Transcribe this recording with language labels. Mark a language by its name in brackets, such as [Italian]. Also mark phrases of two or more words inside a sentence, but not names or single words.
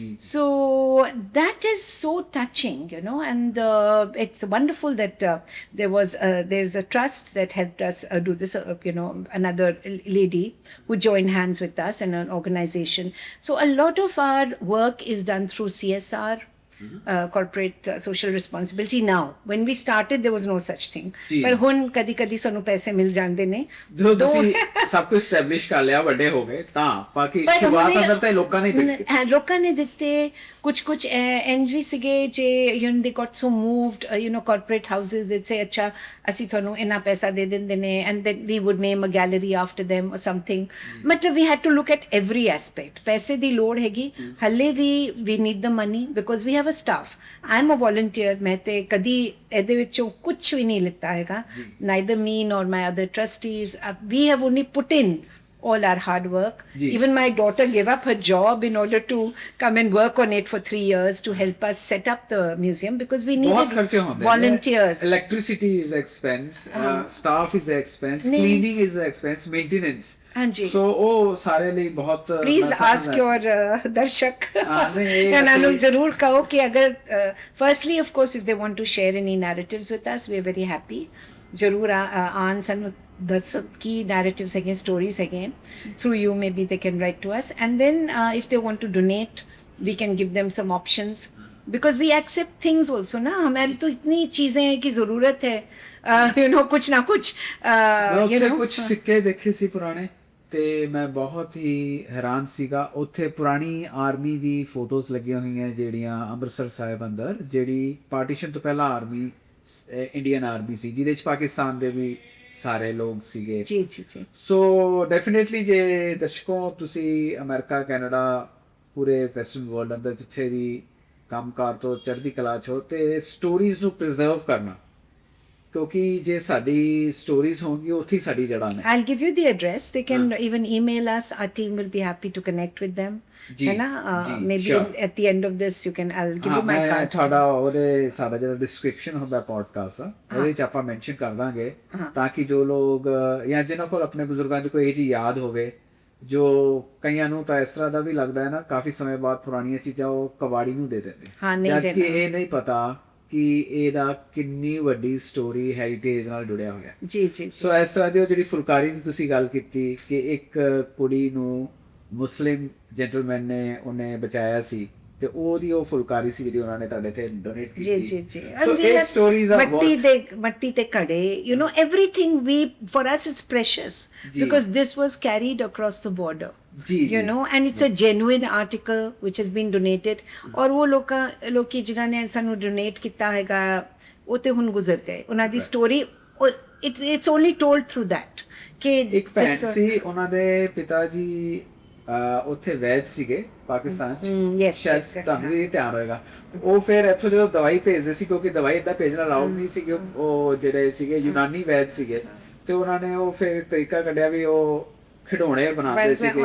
[English] So that is so touching, and it's wonderful that there's a trust that helped us do this, another lady who joined hands with us and an organization. So a lot of our work is done through CSR, corporate social responsibility now. When we started there was no such thing. जी. [Punjabi] पर ਹੁਣ ਕਦੀ ਸਾਨੂੰ ਪੈਸੇ ਮਿਲ ਜਾਂਦੇ ਨੇ. ਜਦੋਂ ਤੁਸੀਂ ਸਭ ਕੁਝ ਸਟੈਬਲਿਸ਼ ਕਰ ਲਿਆ, ਵੱਡੇ ਹੋ ਗਏ, ਤਾਂ ਬਾਕੀ ਪਰ ਸ਼ੁਰੂਆਤ ਹੁਣੇ- ਅੰਦਰ ਤਾਂ ਲੋਕਾਂ ਨੇ ਦਿੱਤੀ. ਲੋਕਾਂ ਨੇ ਦਿੱਤੇ ਕੁਝ ਇੰਜ ਵੀ ਸੀਗੇ ਜੇ [English] they got so moved, corporate houses, they'd say [Punjabi] ਅੱਛਾ ਅਸੀਂ ਤੁਹਾਨੂੰ ਇੰਨਾ ਪੈਸਾ ਦੇ ਦਿੰਦੇ ਨੇ, [English] and then we would name a gallery after them or something. ਮਤਲਬ we had to look at every aspect. [Punjabi] ਪੈਸੇ ਦੀ ਲੋੜ ਹੈਗੀ ਹੱਲੇ ਵੀ, [English] we need the money because we have a staff. I'm a volunteer. [Punjabi] ਮੈਂ ਤੇ ਕਦੀ ਇਹਦੇ ਵਿੱਚੋਂ ਕੁਝ ਵੀ ਨਹੀਂ ਲਿੱਤਾ ਹੈਗਾ, [English] neither me nor my other trustees. We have only put in all our hard work. जी. Even my daughter gave up her job in order to come and work on it for 3 years to help us set up the museum because we [Punjabi] ਬਹੁਤ [English] needed [Punjabi] ਖਰਚੇ ਹੁੰਦੇ [English] volunteers. electricity is expense, staff is expense, [Punjabi] ਨਹੀਂ. [English] cleaning is expense, maintenance. ਹਾਂਜੀ. [Punjabi] So ਉਹ ਸਾਰੇ ਲਈ ਬਹੁਤ [English] Please [Punjabi] ਮਸਲਾ [English] ask [Punjabi] ਹੁੰਦਾ [English] your darshak [Punjabi] ਨਹੀਂ, ਇਹ ਇਹਨਾਂ ਨੂੰ ਅਸੀਂ- ਜ਼ਰੂਰ ਕਹੋ ਕਿ ਅਗਰ [English] firstly of course if they want to share any narratives with us we are very happy. [Punjabi] ਜ਼ਰੂਰ ਆਉਣ ਸਾਨੂੰ ਦੱਸ ਕੀ narratives ਹੈਗੇ, [English] stories ਹੈਗੇ, through you maybe they can write to us, and then if they want to donate we can give them some options because we accept things also ना. [Hindi] हमारी तो इतनी चीजें हैं कि जरूरत है कुछ ना कुछ [Punjabi] ਮੈਂ ਉੱਥੇ ਕੁਝ ਸਿੱਕੇ ਦੇਖੇ ਸੀ ਪੁਰਾਣੇ, ਤੇ ਮੈਂ ਬਹੁਤ ਹੀ ਹੈਰਾਨ ਸੀਗਾ. ਉੱਥੇ ਪੁਰਾਣੀ ਆਰਮੀ ਦੀ ਫੋਟੋਜ਼ ਲੱਗੀਆਂ ਹੋਈਆਂ ਜਿਹੜੀਆਂ ਅੰਮ੍ਰਿਤਸਰ ਸਾਹਿਬ ਅੰਦਰ, ਜਿਹੜੀ ਪਾਰਟੀਸ਼ਨ ਤੋਂ ਪਹਿਲਾਂ ਆਰਮੀ, [English] Indian army [Punjabi] ਸੀ, ਜਿਹਦੇ ਚ ਪਾਕਿਸਤਾਨ ਦੇ ਵੀ ਸਾਰੇ ਲੋਕ ਸੀਗੇ. ਜੀ ਜੀ ਜੀ. [English] so definitely [Punjabi] ਜੇ ਦਰਸ਼ਕੋ ਤੁਸੀਂ ਅਮਰੀਕਾ, ਕੈਨੇਡਾ, ਪੂਰੇ [English] western world [Punjabi] ਅੰਦਰ ਜਿੱਥੇ ਵੀ ਕੰਮਕਾਰ ਤੋਂ ਚੜ੍ਹਦੀ ਕਲਾ 'ਚ ਹੋ, ਤੇ ਸਟੋਰੀਜ਼ ਨੂੰ ਪ੍ਰੀਜ਼ਰਵ ਕਰਨਾ, ਕਿਉਂਕਿ ਜੇ ਸਾਡੀ ਸਟੋਰੀਜ਼ ਹੋਣਗੀਆਂ ਉੱਥੇ ਹੀ ਸਾਡੀ ਜੜ੍ਹਾਂ ਨੇ. [English] I'll give you the address. They can even email us. Our team will be happy to connect with them. जी, [Hindi] है ना? जी, [English] Maybe sure. at the end of this, I'll give ਹਾਂ, you my [Punjabi] ਮੈਂ [English] card. [Punjabi] ਤੁਹਾਡਾ ਉਹਦੇ ਸਾਡਾ ਜਿਹੜਾ ਡਿਸਕ੍ਰਿਪਸ਼ਨ ਹੁੰਦਾ ਪੋਡਕਾਸਟ ਦਾ, ਉਹਦੇ ਚ ਆਪਾਂ ਮੈਂਸ਼ਨ ਕਰ ਦਾਂਗੇ ਤਾਂ ਕਿ ਜੋ ਲੋਕ ਜਾਂ ਜਿਨ੍ਹਾਂ ਕੋਲ ਆਪਣੇ ਬਜ਼ੁਰਗਾਂ ਦੀ ਕੋਈ ਇਹ ਜੀ ਯਾਦ ਹੋਵੇ, ਜੋ ਕਈਆਂ ਨੂੰ ਤਾਂ ਇਸ ਤਰ੍ਹਾਂ ਦਾ ਵੀ ਲੱਗਦਾ ਹੈ ਨਾ, ਕਾਫੀ ਸਮੇਂ ਬਾਅਦ ਪੁਰਾਣੀਆਂ ਚੀਜ਼ਾਂ ਉਹ ਕਬਾੜੀ ਨੂੰ ਦੇ ਦਿੰਦੇ, ਹਾਂ, ਨਹੀਂ ਜਦ ਕਿ ਦੇਣਾ। ਇਹ ਨਹੀਂ ਪਤਾ ਕਿ ਇਹਦਾ ਕਿੰਨੀ ਵੱਡੀ [English] story heritage [Punjabi] ਨਾਲ ਜੁੜਿਆ ਹੋਇਆ. ਜੀ ਜੀ. ਸੋ ਇਸ ਤਰ੍ਹਾਂ ਦੀ ਉਹ ਜਿਹੜੀ ਫੁਲਕਾਰੀ ਦੀ ਤੁਸੀਂ ਗੱਲ ਕੀਤੀ ਕਿ ਇੱਕ ਕੁੜੀ ਨੂੰ [English] Muslim gentleman [Punjabi] ਨੇ ਉਹਨੇ ਬਚਾਇਆ ਸੀ, ਤੇ ਉਹਦੀ ਉਹ ਫੁਲਕਾਰੀ ਸੀ ਜਿਹੜੀ ਉਹਨਾਂ ਨੇ ਤੁਹਾਡੇ ਤੇ ਡੋਨੇਟ ਕੀਤੀ. ਜੀ ਜੀ ਜੀ. ਸੋ ਇਹ ਸਟੋਰੀਜ਼ ਆ ਮੱਟੀ ਤੇ ਘੜੇ, [English] everything for us it's precious ਜੀ. because this was carried across the border. ਜੀ and it's a genuine article which has been donated. [Punjabi] ਔਰ ਉਹ ਲੋਕੀ ਜਿਨ੍ਹਾਂ ਨੇ ਸਾਨੂੰ ਡੋਨੇਟ ਕੀਤਾ ਹੈਗਾ ਉਹ ਤੇ ਹੁਣ ਗੁਜ਼ਰ ਗਏ, ਉਹਨਾਂ ਦੀ ਸਟੋਰੀ [English] it's only told through that [Punjabi] ਕਿ ਇੱਕ ਭੈਣ [English] this- [Punjabi] ਸੀ, ਉਹਨਾਂ ਦੇ ਪਿਤਾ ਜੀ ਉੱਥੇ ਵੈਦ ਸੀਗੇ ਪਾਕਿਸਤਾਨ ਚ, [English] yes, [Punjabi] ਸ਼ਾਇਦ [English] yes, [Punjabi] ਤੁਹਾਨੂੰ ਵੀ ਧਿਆਨ ਹੋਏਗਾ। ਉਹ ਫਿਰ ਇੱਥੋਂ ਜਦੋਂ ਦਵਾਈ ਭੇਜਦੇ ਸੀ, ਕਿਉਂਕਿ ਦਵਾਈ ਏਦਾਂ ਭੇਜਣਾ ਅਲਾਉਡ ਨਹੀਂ ਸੀਗੇ, ਉਹ ਜਿਹੜੇ ਸੀਗੇ ਯੂਨਾਨੀ ਵੈਦ ਸੀਗੇ, ਤੇ ਉਹਨਾਂ ਨੇ ਉਹ ਫਿਰ ਤਰੀਕਾ ਕੱਢਿਆ ਵੀ ਉਹ ਖਿਡੌਣੇ ਬਣਾਉਂਦੇ ਸੀਗੇ,